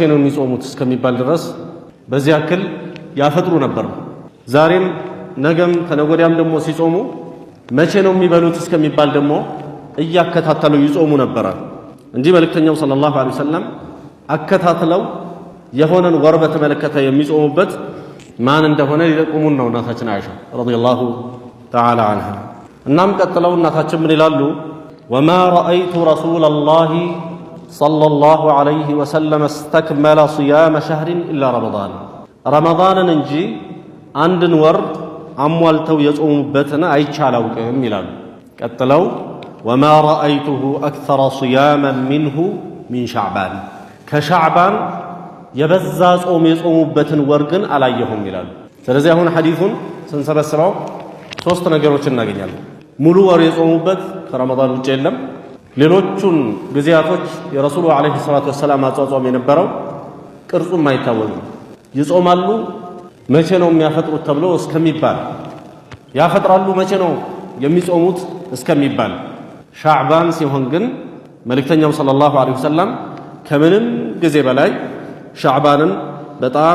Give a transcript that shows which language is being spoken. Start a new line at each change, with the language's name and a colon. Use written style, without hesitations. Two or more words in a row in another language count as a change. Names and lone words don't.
Amharic: ነው የሚጾሙት እስከሚባል ድረስ በዚህ ያክል ያፈጥሩ ነበር። ዛሬም ነገም ከነጎዲያም ደግሞ ሲጾሙ መቼ ነው የሚበሉት እስከሚባል ደግሞ እያከታተሉ ይጾሙ ነበር እንጂ መልእክተኛው
Arabic: صلى الله عليه وسلم
Amharic: አከታትለው የሆነን ወር በተመለከተ የሚጾሙበት ማን እንደሆነ ሊጠቁሙን ነው እናታችን አይሻ
Arabic: رضي الله تعالى عنها።
Amharic: እናም ቀጥለው እናታችን ምን ይላሉ?
Arabic: وما رأيت رسول الله صلى الله عليه وسلم استكمل صيام شهر إلا
Amharic: رمضان እንጂ አንድን ወር አሟልተው የጾሙበትን አይቻላውቅም ይላሉ። ቀጥለው
Arabic: وما رأيته أكثر صياما منه من شعبان
Amharic: ከሻዕባን የበዛ ጾም የጾሙበትን ወር ግን አላየሁም ይላሉ። ስለዚህ አሁን ሐዲሱን ስንሰበስበው ሶስት ነገሮችን እናገኛለን። ሙሉ ወር የጾሙበት ከረመዳን ውጭ የለም። ሌሎቹን ጊዜያቶች የረሱሉ
Arabic: عليه الصلاة والسلام
Amharic: አጿጿም የነበረው ቅርጹም አይታወቅም። ይጾማሉ መቼ ነው የሚያፈጥሩት ተብሎ እስከሚባል ያፈጥራሉ መቼ ነው የሚጾሙት እስከሚባል ሻዕባን ሲሆን ግን መልእክተኛው
Arabic: صلى الله عليه وسلم
Amharic: ከምንም ጊዜ በላይ ሻዕባንን በጣም